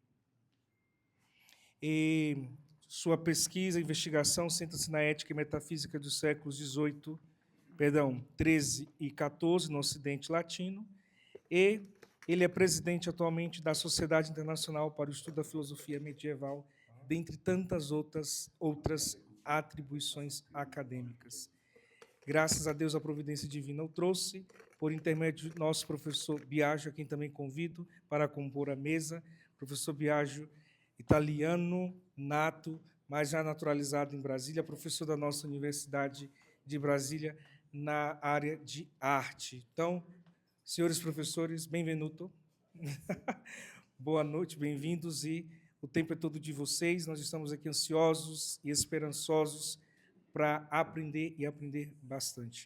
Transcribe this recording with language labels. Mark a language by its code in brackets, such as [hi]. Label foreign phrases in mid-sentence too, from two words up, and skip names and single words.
[pt] E sua pesquisa e investigação centra-se na ética e metafísica dos séculos XVIII, XIII e XIV no Ocidente Latino, e ele é presidente atualmente da Sociedade Internacional para o Estudo da Filosofia Medieval, dentre tantas outras atribuições acadêmicas. Graças a Deus, a providência divina o trouxe, por intermédio do nosso professor Biagio, a quem também convido para compor a mesa. Professor Biagio, italiano, nato, mas já naturalizado em Brasília, professor da nossa Universidade de Brasília, na área de arte. Então, senhores professores, bem-vindo. Boa noite, bem-vindos, e o tempo é todo de vocês. Nós estamos aqui ansiosos e esperançosos para aprender e aprender bastante.